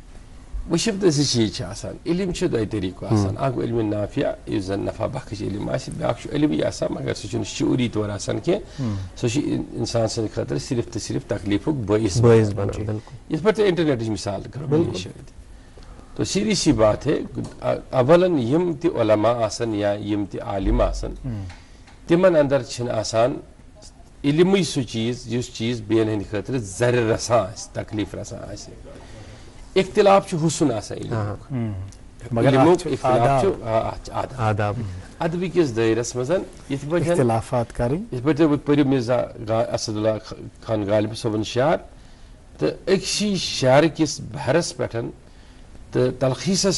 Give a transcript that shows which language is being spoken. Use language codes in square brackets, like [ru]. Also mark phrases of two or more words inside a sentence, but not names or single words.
[ks] وٕچھِو تہٕ زٕ چیٖز چھِ آسان علم چھُ دۄیہِ طٔریٖقو آسان اکھ گوٚو علمِ نافیا یُس زن نفع بخش علم آسہِ بیٛاکھ چھُ علمٕے آسان مگر سُہ چھُنہٕ شعوٗری طور آسان کینٛہہ سُہ چھُ انسان سٕنٛدِ خٲطرٕ صرف تہٕ صرف تکلیٖفُک بٲعث بنان یِتھ پٲٹھۍ تۄہہِ انٹرنیٹٕچ مثال کرو [ur] تو سیدھی سی بات ہے [ks] اولن یِم تہِ علما آسن یا یِم تہِ عالم آسن تِمن اندر چھِنہٕ آسان علمٕے سُہ چیٖز یُس چیٖز بیٚین ہٕنٛدِ خٲطرٕ زرِ رسان آسہِ تکلیٖف رسان آسہِ اختلاف چھُ حُسُن آسان علمُک اختلاف چھُ آداب ادبہٕ کِس دٲیرس منٛز یِتھ پٲٹھۍ تُہۍ پٔرِو مرزا اسد اللہ خان غالب صٲبُن شعر تہٕ أکسی شعرٕ کِس بہرس پٮ۪ٹھ تہٕ تلخیٖصس